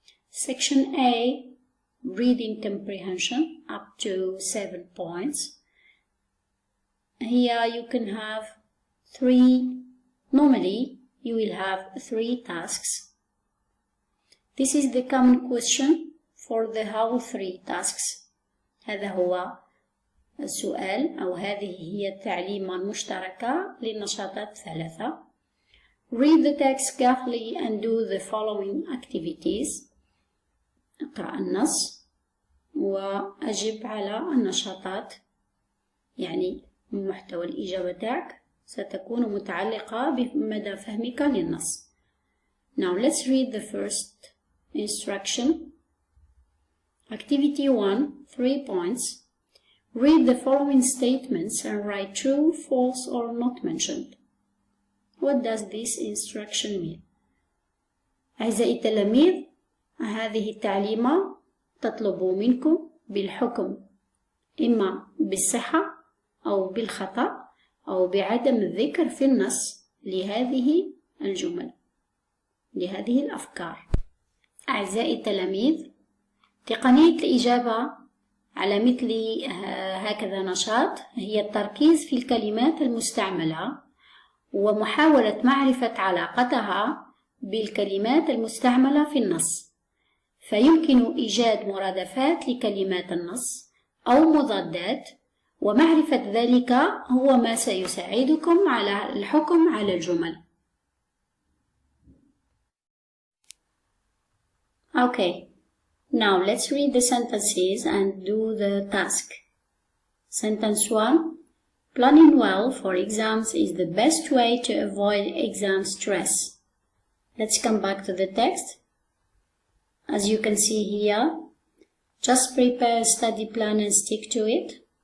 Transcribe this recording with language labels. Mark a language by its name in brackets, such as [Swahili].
[English] Section A, reading comprehension, up to 7 points. Here you can have 3, normally you will have 3 tasks. This is the common question for the whole 3 tasks. [Arabic] هذا هو السؤال أو هذه هي التعليمة المشتركة للنشاطات 3. [English] Read the text carefully and do the following activities. [Arabic] اقرأ النص وأجب على النشاطات، يعني محتوى الإجابة تاعك ستكون متعلقة بمدى فهمك للنص. [English] Now let's read the first instruction. Activity 1, 3 points. Read the following statements and write true, false or not mentioned. What does this instruction mean? [Arabic] أعزائي التلاميذ، هذه التعليمة تطلب منكم بالحكم إما بالصحة أو بالخطأ أو بعدم الذكر في النص لهذه الجمل، لهذه الأفكار. أعزائي التلاميذ، تقنية الإجابة على مثل هكذا نشاط هي التركيز في الكلمات المستعملة ومحاولة معرفة علاقتها بالكلمات المستعملة في النص، فيمكن إيجاد مرادفات لكلمات النص أو مضادات، ومعرفة ذلك هو ما سيساعدكم على الحكم على الجمل. [English] Okay, now let's read the sentences and do the task. Sentence 1. Planning well for exams is the best way to avoid exam stress. Let's come back to the text. As you can see here, just prepare a study plan and stick to it.